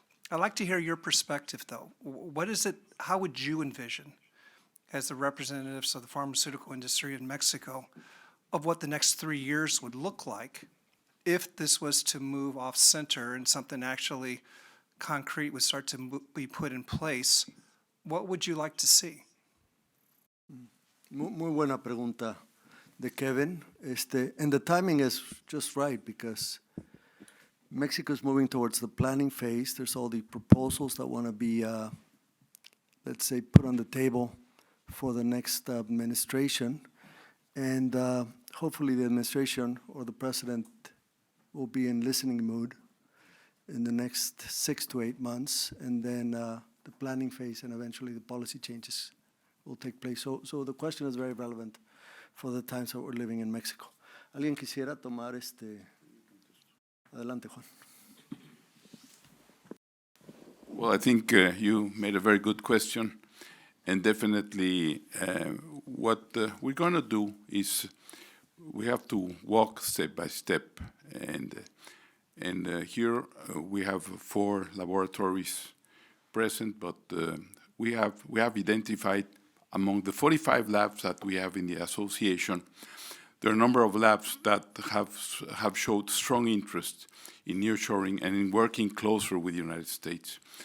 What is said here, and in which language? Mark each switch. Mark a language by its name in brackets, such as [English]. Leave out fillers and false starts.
[English] I'd like to hear your perspective though. What is it, how would you envision, as the representatives of the pharmaceutical industry in Mexico, of what the next 3 years would look like if this was to move off center and something actually concrete would start to be put in place? What would you like to see? [Spanish] Muy buena pregunta de Kevin. [English] And the timing is just right because Mexico is moving towards the planning phase. There's all the proposals that want to be, let's say, put on the table for the next administration. And hopefully the administration or the president will be in listening mood in the next 6 to 8 months. And then the planning phase and eventually the policy changes will take place. So the question is very relevant for the times that we're living in Mexico. [Spanish] ¿Alguien quisiera tomar Adelante, Juan. [English] Well, I think you made a very good question. And definitely what we're going to do is we have to walk step by step. And here we have 4 laboratories present, but we have identified among the 45 labs that we have in the association, there are a number of labs that have showed strong interest in nearshoring and in working closer with the United States.